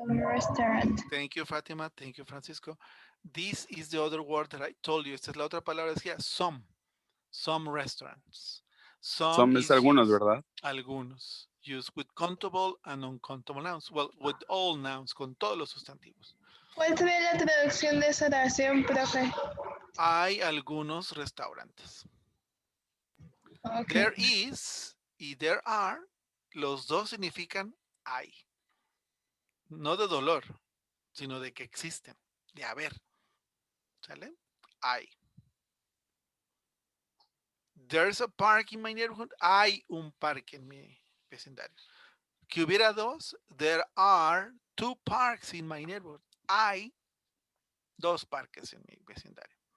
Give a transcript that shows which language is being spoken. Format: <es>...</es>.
<en>Some restaurant. Thank you, Fatima. Thank you, Francisco. This is the other word that I told you.</en> <es>Esta es la otra palabra. Decía some.</es> <en>Some restaurants.</en> <es>Some es algunos, ¿verdad? Algunos.</es> <en>Used with countable and uncountable nouns. Well, with all nouns,</en> <es>con todos los sustantivos. ¿Cuál sería la traducción de esa oración, profe? Hay algunos restaurantes.</es> <en>Okay.</en> <es>There is y there are, los dos significan hay. No de dolor, sino de que existen, de haber. ¿Sale? Hay.</es> <en>There's a park in my neighborhood.</en> <es>Hay un parque en mi vecindario. Que hubiera dos.</es> <en>There are two parks in my neighborhood.</en> <es>Hay dos parques en mi vecindario.</es>